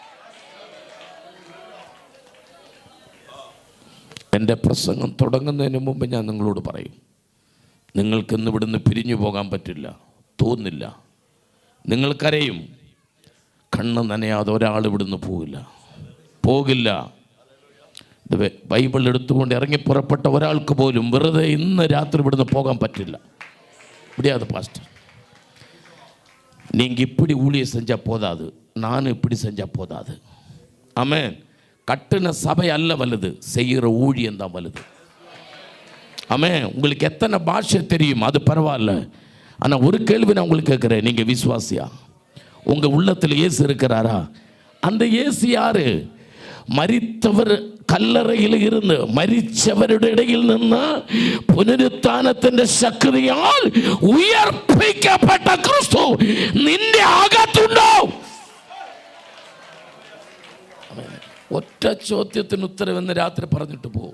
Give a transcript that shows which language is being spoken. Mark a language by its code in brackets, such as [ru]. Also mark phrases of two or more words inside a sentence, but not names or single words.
[ml] എൻ്റെ പ്രസംഗം തുടങ്ങുന്നതിന് മുമ്പ് ഞാൻ നിങ്ങളോട് പറയും, നിങ്ങൾക്കിന്ന് ഇവിടുന്ന് പിരിഞ്ഞു പോകാൻ പറ്റില്ല, തോന്നില്ല. നിങ്ങൾക്കറിയും, കണ്ണ് നനയാതെ ഒരാൾ ഇവിടുന്ന് പോകില്ല. ബൈബിൾ എടുത്തുകൊണ്ട് ഇറങ്ങി പുറപ്പെട്ട ഒരാൾക്ക് പോലും വെറുതെ ഇന്ന് രാത്രി ഇവിടുന്ന് പോകാൻ പറ്റില്ല. [ta] முடியாது பாஸ்டர், நீங்கள் இப்படி ஊழியம் செஞ்சால் போதாது, நானும் இப்படி செஞ்சால் போதாது. ஆமென். கட்டின சபை அல்ல வலுது, செய்கிற ஊழியம் தான் வலுது. ஆமென். உங்களுக்கு எத்தனை பாஷை தெரியும் அது பரவாயில்ல. ஆனால் ஒரு கேள்வி நான் உங்களுக்கு கேட்குறேன், நீங்கள் விசுவாசியா? உங்கள் உள்ளத்தில் இயேசு இருக்கிறாரா? அந்த இயேசு யாரு? [ml] മരിച്ചവർ കല്ലറയിൽ ഇരുന്ന് മരിച്ചവരുടെ ഇടയിൽ നിന്ന് പുനരുത്ഥാനത്തിന്റെ ശക്തിയാൽ ഉയർപ്പിക്കപ്പെട്ട ക്രിസ്തു നിന്റെ അകത്തുണ്ടോ? ഒറ്റ ചോദ്യത്തിന് ഉത്തരവെന്ന് രാത്രി പറഞ്ഞിട്ട് പോകും.